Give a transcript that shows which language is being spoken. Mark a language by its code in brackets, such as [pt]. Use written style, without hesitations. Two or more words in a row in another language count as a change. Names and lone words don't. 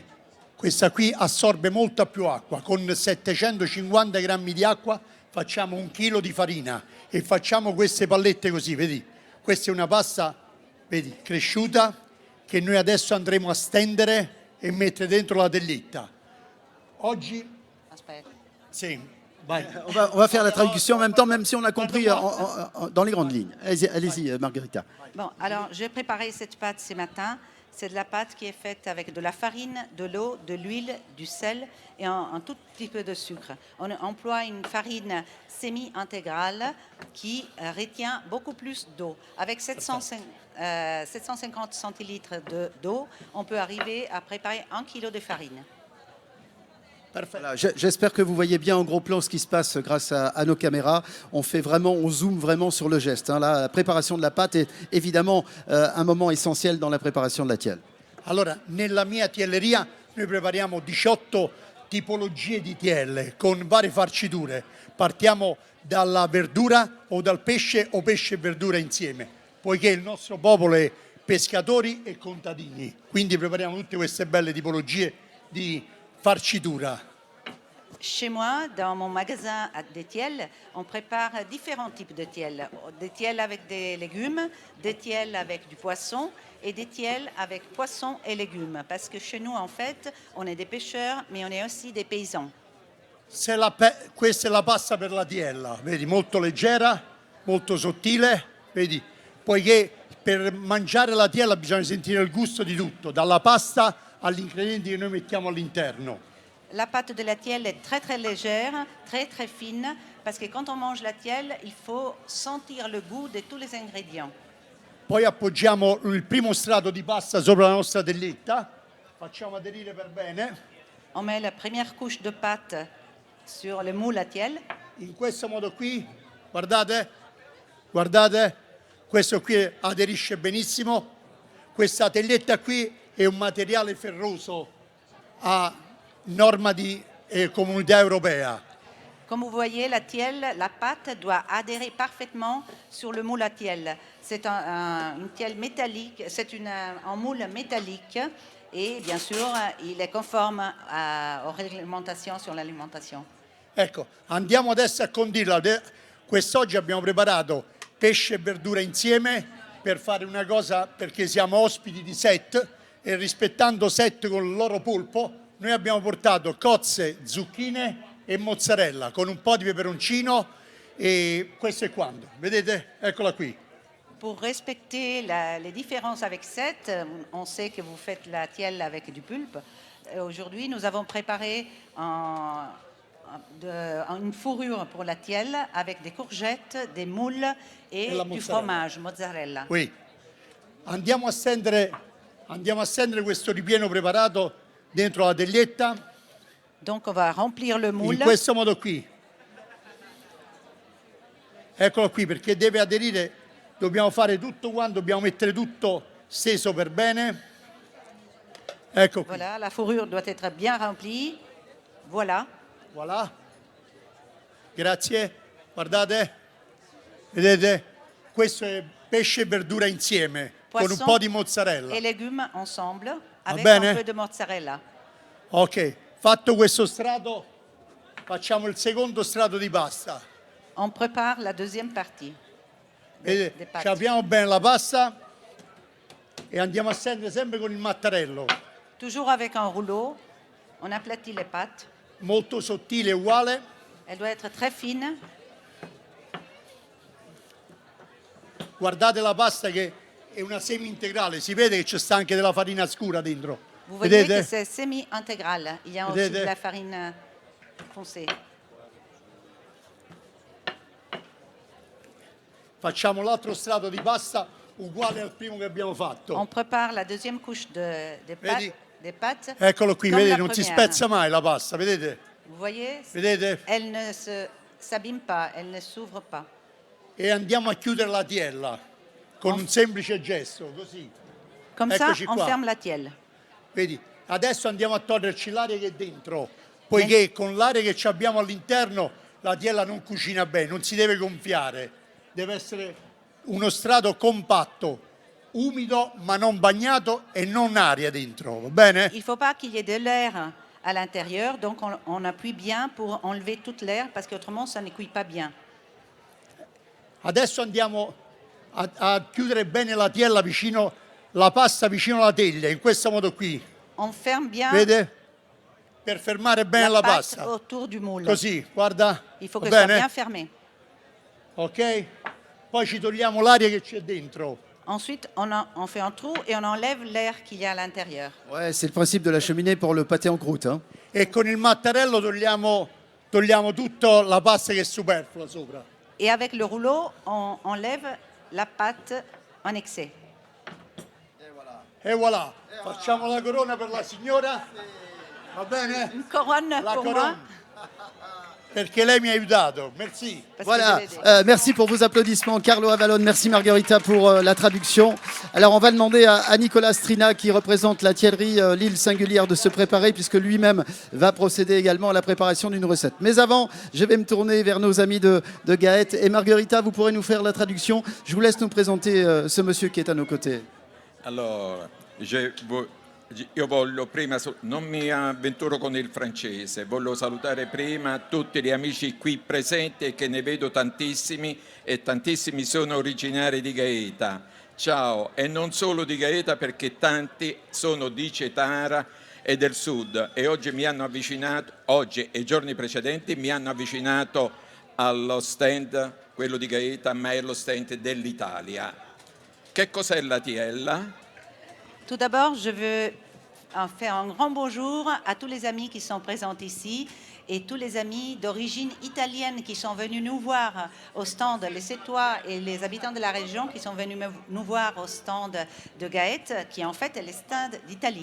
[it] Questa qui assorbe molta più acqua, con 750 grammi di acqua facciamo 1 chilo di farina e facciamo queste pallette così, vedi? Questa è una pasta, vedi, cresciuta, che noi adesso andremo a stendere et mettere dentro la telletta. Oggi... Aspetta. Sì, vai. [fr] On va faire la traduction en même temps, même si on a compris dans les grandes lignes. Allez-y, Margherita. Bon, alors, j'ai préparé cette pâte ce matin. C'est de la pâte qui est faite avec de la farine, de l'eau, de l'huile, du sel et un tout petit peu de sucre. On emploie une farine semi-intégrale qui retient beaucoup plus d'eau. Avec 750 centilitres d'eau, on peut arriver à préparer 1 kilo de farine. Voilà, j'espère que vous voyez bien en gros plan ce qui se passe grâce à nos caméras. On zoome vraiment sur le geste. Hein. La préparation de la pâte est évidemment un moment essentiel dans la préparation de la tielle. [it] Allora, nella mia tielleria noi prepariamo 18 tipologie di tielle con varie farciture. Partiamo dalla verdura o dal pesce o pesce e verdura insieme, poiché il nostro popolo è pescatori e contadini. Quindi prepariamo tutte queste belle tipologie di farcitura. [fr] Chez moi, dans mon magasin des tielles, on prépare différents types de tielles. Des tielles avec des légumes, des tielles avec du poisson et des tielles avec poisson et légumes. Parce que chez nous, en fait, on est des pêcheurs, mais on est aussi des paysans. [it] Questa è la pasta per la tiella, vedi, molto leggera, molto sottile, vedi, poiché per mangiare la tiella bisogna sentire il gusto di tutto, dalla pasta agli ingredienti che noi mettiamo all'interno. [fr] La pâte de la tielle est très très légère, très très fine, parce que quand on mange la tielle, il faut sentir le goût de tous les ingrédients. [it] Poi appoggiamo il primo strato di pasta sopra la nostra telletta, facciamo aderire per bene. [fr] On met la première couche de pâte sur le moule à tielle. [it] In questo modo qui, guardate, guardate, questo qui aderisce benissimo. Questa telletta qui è un materiale ferroso a norma di Comunità Europea. [fr] Comme vous voyez, la tielle, la pâte doit adhérer parfaitement sur le moule à tielle. C'est une tielle métallique, c'est un moule métallique et bien sûr, il est conforme aux réglementations sur l'alimentation. [it] Ecco, andiamo adesso a condirla. Quest'oggi abbiamo preparato pesce e verdura insieme per fare una cosa, perché siamo ospiti di Set e rispettando Set con il loro polpo, noi abbiamo portato cozze, zucchine e mozzarella con un po' di peperoncino e questo è quanto. Vedete? Eccola qui. [fr] Pour respecter les différences avec cette, on sait que vous faites la tielle avec du pulpe. Aujourd'hui, nous avons préparé une fourrure pour la tielle avec des courgettes, des moules et du fromage, mozzarella. Oui. [it] Andiamo a stendere questo ripieno preparato dentro la teglietta. [fr] Donc on va remplir le moule. [it] In questo modo qui. Eccolo qui, perché deve aderire, dobbiamo fare tutto quanto, dobbiamo mettere tutto steso per bene. Ecco qui. [fr] Voilà, la fourrure doit être bien remplie. Voilà. Voilà. [it] Grazie. Guardate. Vedete? Questo è pesce e verdura insieme, con un po' di mozzarella. [fr] Et légumes ensemble, avec [it] bene? [fr] un peu de mozzarella. [it] Ok, fatto questo strato, facciamo il secondo strato di pasta. [fr] On prépare la deuxième partie. [it] Vedete? Ci apriamo bene la pasta e andiamo a stendere sempre con il mattarello. [fr] Toujours avec un rouleau, on aplatit les pâtes. [it] Molto sottile e uguale. [fr] Elle doit être très fine. [it] Guardate la pasta che è una semi-integrale, si vede che c'è sta anche della farina scura dentro. [fr] Vous voyez [it] Vedete? [fr] que c'est semi-intégral. Il y a aussi [it] Vedete? [fr] de la farine foncée. [it] Facciamo l'altro strato di pasta uguale al primo che abbiamo fatto. [fr] On prépare la deuxième couche [it] Vedi? [fr] des pâtes. [it] Eccolo qui, [fr] comme [it] vedete, [fr] la [it] non si [fr] première. [it] spezza mai la pasta, vedete? [fr] Vous voyez, [it] Vedete? [fr] elle ne s'abîme pas, elle ne s'ouvre pas. [it] E andiamo a chiudere la tiella con un semplice gesto, così. [fr] Comme [it] Eccoci [fr] ça, on [it] qua. [fr] ferme la tielle. [it] Vedi? Adesso andiamo a toglierci l'aria che è dentro, poiché con l'aria che ci abbiamo all'interno la tiella non cucina bene, non si deve gonfiare, deve essere uno strato compatto, umido ma non bagnato e non aria dentro, va bene? [fr] Il ne faut pas qu'il y ait de l'air à l'intérieur, donc on appuie bien pour enlever toute l'air, parce qu'autrement, ça ne cuit pas bien. [it] Adesso andiamo a chiudere bene la tiella vicino, la pasta vicino alla teglia, in questo modo qui, [fr] On ferme bien [it] vede? Per fermare bene la [fr] la pâte [it] pasta. [fr] autour du moule. [it] Così, guarda. [fr] Il faut [it] Va [fr] que ce soit [it] bene? [fr] bien fermé. Ok? [it] Poi ci togliamo l'aria che c'è dentro. [fr] Ensuite, on fait un trou et on enlève l'air qu'il y a à l'intérieur. Ouais, c'est le principe de la cheminée pour le pâté en croûte, hein. [it] E con il mattarello togliamo tutta la pasta che è superflua sopra. [fr] Et avec le rouleau, on enlève la pâte en excès. [it] E voilà, facciamo la corona per la signora. Va bene? [fr] Une couronne [it] La [fr] pour moi, [it] corona. Perché lei mi ha aiutato. [fr] Merci. parce Voilà, que je l'ai aidé. merci pour vos applaudissements, Carlo Avallone, merci Margherita pour la traduction. Alors on va demander à Nicolas Strina, qui représente la tiellerie L'Île Singulière, de se préparer, puisque lui-même va procéder également à la préparation d'une recette. Mais avant, je vais me tourner vers nos amis de Gaët. Et Margherita, vous pourrez nous faire la traduction. Je vous laisse nous présenter ce monsieur qui est à nos côtés. [it] Allora, io voglio prima, non mi avventuro con il francese, voglio salutare prima tutti gli amici qui presenti e che ne vedo tantissimi e tantissimi sono originari di Gaeta. Ciao, e non solo di Gaeta, perché tanti sono di Cetara e del sud e oggi mi hanno avvicinato, oggi e i giorni precedenti mi hanno avvicinato allo stand, quello di Gaeta, ma è lo stand dell'Italia. Che cos'è la tiella? [fr] Tout d'abord, je veux faire un grand bonjour à tous les amis qui sont présents ici et tous les amis d'origine italienne qui sont venus nous voir au stand, les Sétois et les habitants de la région qui sont venus nous voir au stand de Gaët, qui en fait est le stand d'Italie.